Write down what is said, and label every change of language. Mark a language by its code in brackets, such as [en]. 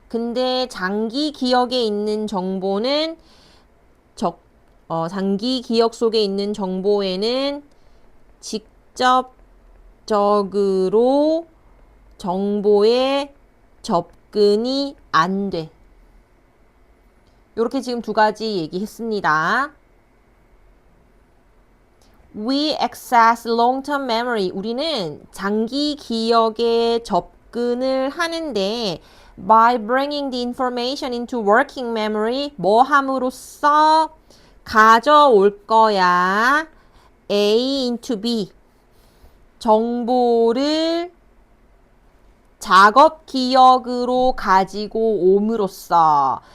[ko] 근데 장기 기억에 있는 정보는 장기 기억 속에 있는 정보에는 직접적으로 정보에 접근이 안 돼. 이렇게 지금 두 가지 얘기했습니다. [en] We access long-term memory. [ko] 우리는 장기 기억에 접근을 하는데 [en] by bringing the information into working memory [ko] 뭐 함으로써 가져올 거야. [en] A into B. [ko] 정보를 작업 기억으로 가지고 옴으로써.